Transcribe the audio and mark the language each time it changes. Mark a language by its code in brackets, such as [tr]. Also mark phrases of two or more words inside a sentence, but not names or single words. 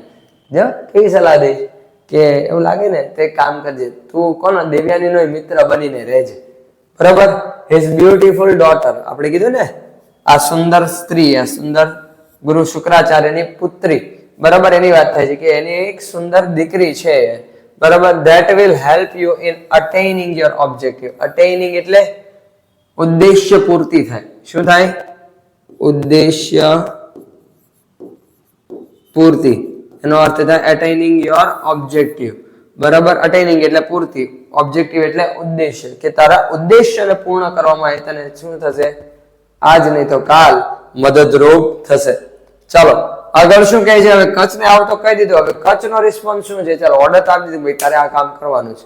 [gu] જો કેવી સલાહ દે કે એવું લાગે ને તો એક કામ કરજે, તું કોનો, દેવયાની નો મિત્ર બનીને રહેજે. [en] બરાબર, his beautiful daughter. [gu] આપણે કીધું ને આ સુંદર સ્ત્રી, આ સુંદર ગુરુ શુક્રાચાર્યની પુત્રી. બરાબર, એની વાત થાય છે કે એની એક સુંદર દીકરી છે. બરાબર, [en] that will help you in attaining your objective. [gu] attaining એટલે ઉદ્દેશ્ય પૂર્તિ થાય. શું થાય, ઉદ્દેશ્ય પૂર્તિ. એનો અર્થ થાય [en] attaining your objective. [gu] બરાબર, attaining એટલે પૂર્તિ, objective એટલે ઉદ્દેશ્ય, કે તારા ઉદ્દેશ્યને પૂર્ણ કરવામાં એ તને શું થશે, આજ નહીં તો કાલ મદદરૂપ થશે. ચાલો આગળ શું કહે છે, હવે કચ્છને આવતો કહી દીધું. હવે કચ્છનો રિસ્પોન્સ શું છે, ચાલો ઓર્ડર તો આપી દીધું ભાઈ તારે આ કામ કરવાનું છે.